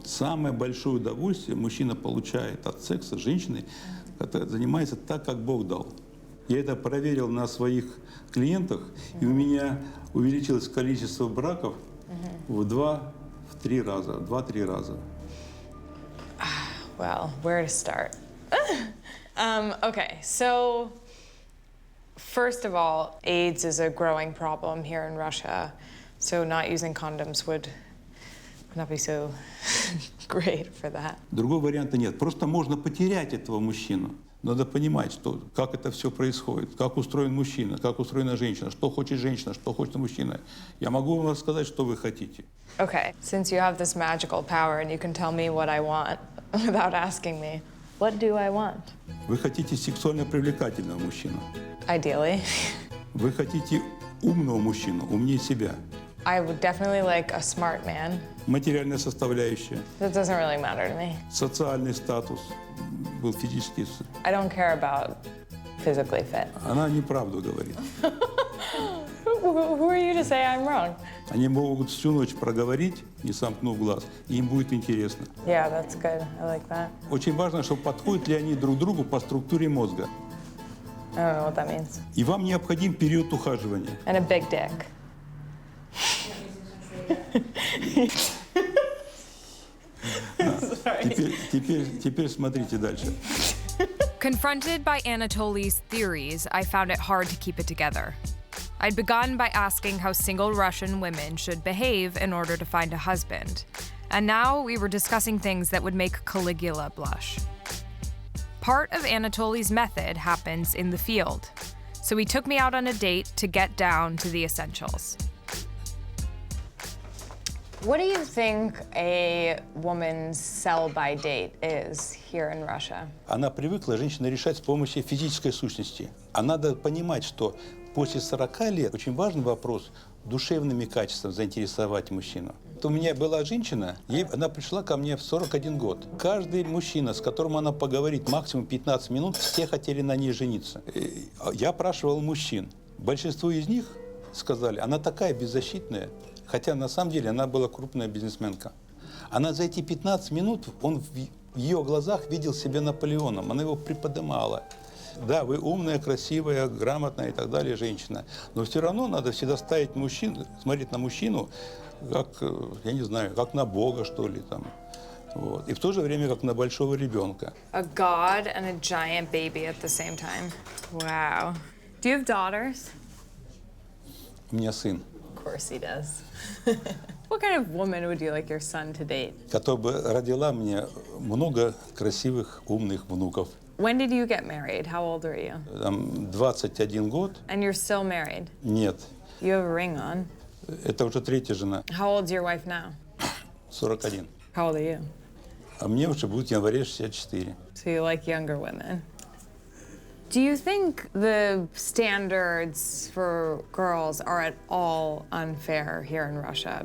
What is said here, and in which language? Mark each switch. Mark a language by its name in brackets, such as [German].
[Russian] Самое большое удовольствие мужчина получает от секса с женщиной, которая занимается так, как Бог дал. Я это проверил на своих клиентах, и у меня увеличилось количество браков в 2-3 раза. [English] Well, where to start? Okay, so first of all, AIDS is a growing problem here in Russia, so not using condoms would not be so great for that. [Russian] Другого варианта нет. Просто можно потерять этого мужчину. Надо понимать, как это все происходит, как устроен мужчина, как устроена женщина, что хочет женщина, что хочет мужчина. Я могу вам рассказать, что вы хотите. [English] Okay, since you have this magical power and you can tell me what I want without asking me, what do I want? [Russian] Вы хотите сексуально привлекательного мужчину. [English] Ideally. [Russian] Вы хотите умного мужчину, умнее себя. [English] I would definitely like a smart man. [Russian] Материальная составляющая. [English] That doesn't really matter to me. [Russian] Социальный статус. Был физический. [English] I don't care about physically fit. [Russian] Она неправду говорит. [English] Who are you to say I'm wrong? [Russian] Они могут всю ночь проговорить, не сомкнув глаз, и им будет интересно. [English] Yeah, that's good. I like that. [Russian] Очень важно, чтобы подходят ли они друг другу по структуре мозга. [English] I don't know what that means. [Russian] И вам необходим период ухаживания. [English] And a big dick. [Russian] Теперь смотрите дальше. [English] Confronted by Anatoly's theories, I found it hard to keep it together. I'd begun by asking how single Russian women should behave in order to find a husband. And now we were discussing things that would make Caligula blush. Part of Anatoly's method happens in the field. So he took me out on a date to get down to the essentials. What do you think a woman's sell-by date is here in Russia? [Russian] Она привыкла женщина решать с помощью физической сущности. А надо понимать, что после 40 лет очень важный вопрос душевными качествами заинтересовать мужчину. У меня была женщина, она пришла ко мне в 41 год. Каждый мужчина, с которым она поговорит максимум 15 минут, все хотели на ней жениться. Я опрашивал мужчин. Большинство из них сказали, она такая беззащитная. Хотя на самом деле она была крупная бизнесменка. Она за эти 15 минут, он в ее глазах видел себя Наполеоном, она его приподнимала. Да, вы умная, красивая, грамотная и так далее женщина, но все равно надо всегда ставить мужчину, смотреть на мужчину, как, я не знаю, как на Бога, что ли, там. Вот. И в то же время как на большого ребенка. [English] A god and a giant baby at the same time. Wow. Do you have daughters? [Russian] У меня сын. [English] Of course he does. What kind of woman would you like your son to date? [Russian] Которая бы родила мне много красивых, умных внуков. [English] When did you get married? How old are you? [Russian] 21 год. [English] And you're still married? [Russian] Нет. [English] You have a ring on. [Russian] Это уже 3-я жена. [English] How old's your wife now? [Russian] 41. [English] How old are you? [Russian] А мне уже будет в январе 64. [English] So you like younger women. Do you think the standards for girls are at all unfair here in Russia?